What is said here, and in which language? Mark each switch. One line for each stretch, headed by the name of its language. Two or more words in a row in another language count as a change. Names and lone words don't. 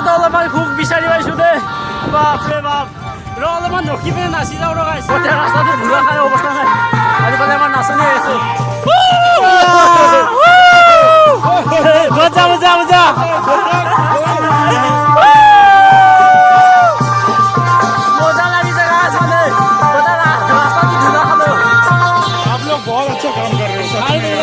Assamese: অলপমান সুখ বিচাৰি পাইছোঁ দেই বাপৰে বাপ ৰ অলপমান ৰখি পিনে নাচি যাওঁ ৰ গাইছ গোটেই ৰাস্তাটো ধূলা খাই অৱস্থা নাই আৰু ফালে আমাৰ নাচনি আছোঁ মজা মজা মজা মজা লাগিছে গাছ মানে গোটেই ৰাস্তাটো ধূলা খালোঁ
Hindi: आप लोग बहुत अच्छा काम कर रहे हो